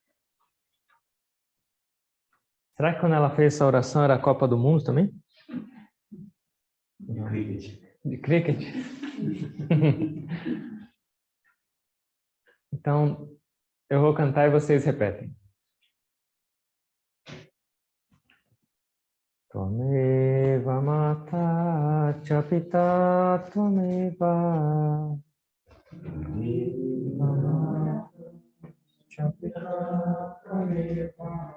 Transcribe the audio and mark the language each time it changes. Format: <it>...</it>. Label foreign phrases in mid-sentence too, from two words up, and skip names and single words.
<pt>Será que quando ela fez essa oração era a Copa do Mundo também? De cricket. De cricket? Então, eu vou cantar e vocês repetem.</pt> <sa>Tvameva mata cha pita tvameva. Tvameva mata cha pita tvameva.</sa>